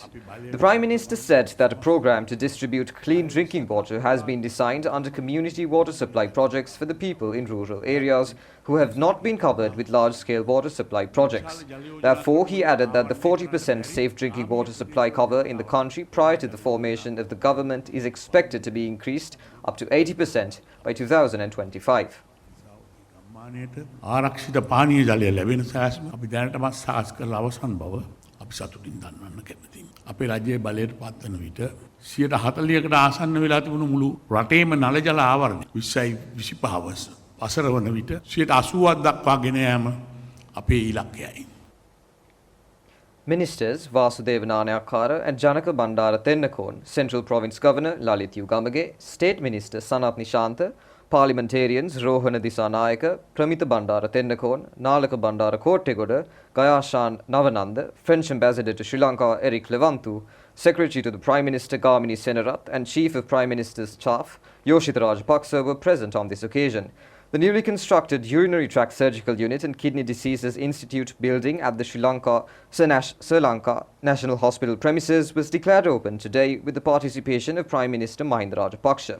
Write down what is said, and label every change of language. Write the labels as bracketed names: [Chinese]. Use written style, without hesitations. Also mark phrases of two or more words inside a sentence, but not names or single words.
[English] The Prime Minister said that a program to distribute clean drinking water has been designed under community water supply projects for the people in rural areas who have not been covered with large-scale water supply projects. Therefore, he added that the 40% safe drinking water supply cover in the country prior to the formation of the government is expected to be increased up to 80% by 2025. [Sinhala] ආරක්ෂිත පානීය ජලය ලැබෙන සෑස්ම අපි දැනටමත් සාකස් කරලා අවසන් බව අපි සතුටින් දන්වන්න කැමතියි. අපේ රජයේ බලයට පත්වන විට 140කට ආසන්න වෙලා තිබුණු මුළු රටේම නල ජල ආවරණය 2025 වසර වන විට 80ක් දක්වා ගෙන යාම අපේ ඉලක්කයයි. [English] Ministers Vasudeva Nanayakkara and Janaka Bandara Tennakon, Central Province Governor Lalit Yugamage, State Minister Sanat Nishantha, Parliamentarians Rohana Disanayaka, Pramita Bandara Tennakon, Nalaka Bandara Kortegoda, Gayashan Navananda, French Ambassador to Sri Lanka Eric Levantu, Secretary to the Prime Minister Gamini Senarat and Chief of Prime Minister's Staff Yoshitha Rajapaksa were present on this occasion. The newly constructed Urinary Tract Surgical Unit and Kidney Diseases Institute building at the Sri Lanka National Hospital premises was declared open today with the participation of Prime Minister Mahinda Rajapaksa.